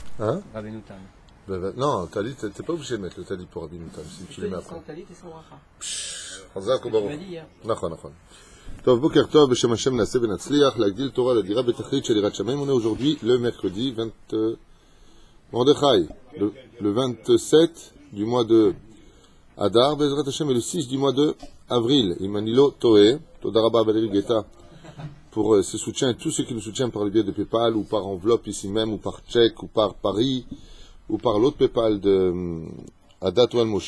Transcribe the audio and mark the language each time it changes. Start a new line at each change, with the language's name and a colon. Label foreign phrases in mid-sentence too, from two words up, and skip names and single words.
French: Hein? Rabbeinu Tam. Non, talit, t'es pas obligé de mettre le talit pour Rabbeinu Tam, si tu le mets après. Sans talit et sans bracha.
Hebrew: חזק
French: Tu
Hebrew: וברוך.
French: m'as dit hier.
Hebrew: נכון, נכון. טוב, בוקר טוב, בשם השם נעשה ונצליח, להגדיל תורה לדירה בתכלית של יראת שמיים.
French: On est aujourd'hui le mercredi 20... Mordechai, le 27 du mois de Adar,
Hebrew: בעזרת השם,
French: et le 6 du mois de Avril. Imanilo Toé, Todaraba Valérie Guetta, pour ses soutiens et tous ceux qui nous soutiennent par le biais de PayPal, ou par enveloppe ici même, ou par chèque, ou par Paris, ou par l'autre PayPal de Adat Oal Moshe.